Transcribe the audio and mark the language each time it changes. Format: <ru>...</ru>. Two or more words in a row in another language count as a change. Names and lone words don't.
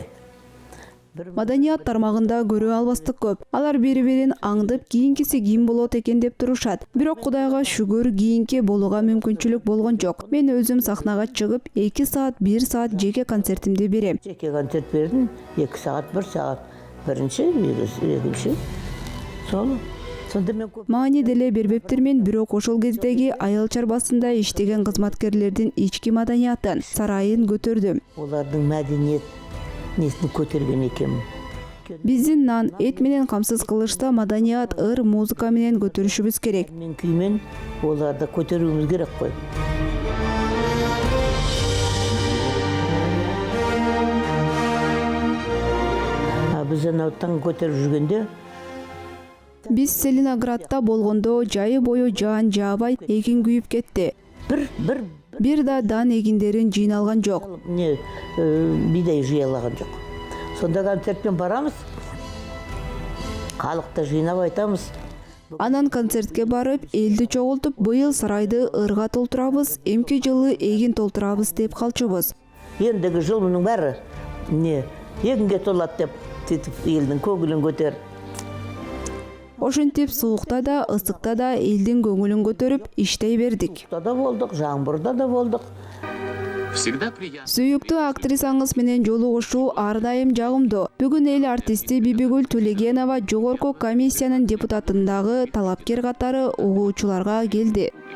<ky>Маданият тармагында көрө албастык көп. Алар бири-бирин аңдып кийинкиси ким болот экен деп турушат. Бирок Кудайга шүгүр кийинки болууга мүмкүнчүлүк болгон жок. Мен өзүм сахнага чыгып 2 саат, 1 саат жеке концертимди берем.</ky> <kk>Жеке концерт бердім, 2 сағат, 1 сағат. Бірінші, екінші. Сонда мен көп...</kk> <ky>Маани деле бербептирмин, бирок ошол кездеги айыл чарбасында иштеген кызматкерлердин ички маданиятын, сарайын көтөрдүм.</ky> <kk>Олардың мәдениет несini көтерген екен.</kk> <ky>Биздин нан, эт менен камсыз кылышта маданият, ыр, музыка менен көтөрүшүбүз керек.</ky> <kk>Мен күймен оларды көтеруіміз керек қой. Біз анауттан көтеріп жүргенде</kk> <ky>Биз Целиноградта болгондо жайы бою жаан жаабай эгин күйүп кетти. Бир да дан эгиндерин жыйналган жок. Не бидай жыйалаган жок.</ky> <kk>Сонда концертпен барамыз. Халыкты жыйнап айтамыз.</kk> <ky>Анан концертке барып, элди чогултуп, быйыл сарайды ырга толтурабыз, эмки жылы эгин толтурабыз деп калчубуз.</ky> <kk>Ендігі жыл мұның бәрі не егінге толат деп елдің көңілін көтер.</kk> <ky>Ошентип суукта да, ысыкта да элдин көңүлүн көтөрүп иштей бердик.</ky> <kk>Суукта да болдық, жаңбырда да болдық.</kk> <ru>Всегда приятно.</ru> <ky>Сүйүктүү актрисаңыз менен жолугушуу ар дайым жагымдуу. Бүгүн эл артисти Бибигүл Тулегенова жогорку комиссиянын депутатындагы талапкер катары угуучуларга келди.</ky>